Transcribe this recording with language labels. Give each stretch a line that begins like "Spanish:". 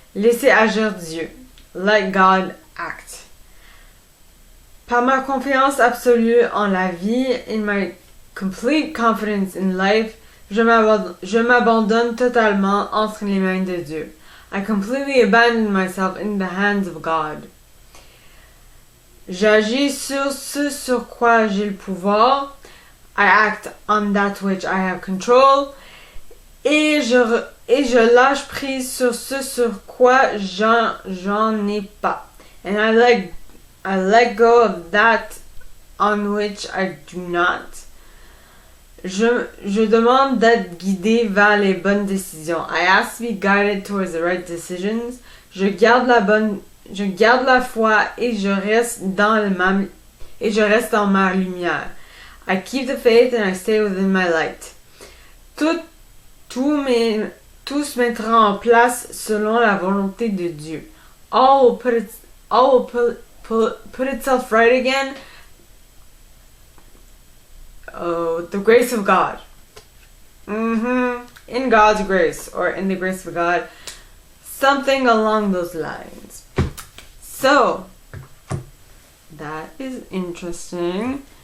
French: Laissez agir Dieu.
English: Let God act.
French: Par ma confiance absolue en la vie,
English: in my complete confidence in life,
French: je m'abandonne totalement entre les mains de Dieu.
English: I completely abandon myself in the hands of God.
French: J'agis sur ce sur quoi j'ai le pouvoir.
English: I act on that which I have control.
French: Et je lâche prise sur ce sur quoi j'en ai pas.
English: And I let go of that on which I do not.
French: Je demande d'être guidé vers les bonnes décisions.
English: I ask to be guided towards the right decisions.
French: Je garde la foi et je reste dans ma lumière.
English: I keep the faith and I stay within my light.
French: Tout se mettra en place selon la volonté de Dieu.
English: All will put itself right again. Oh, the grace of God. In God's grace, or in the grace of God. Something along those lines. So, that is interesting.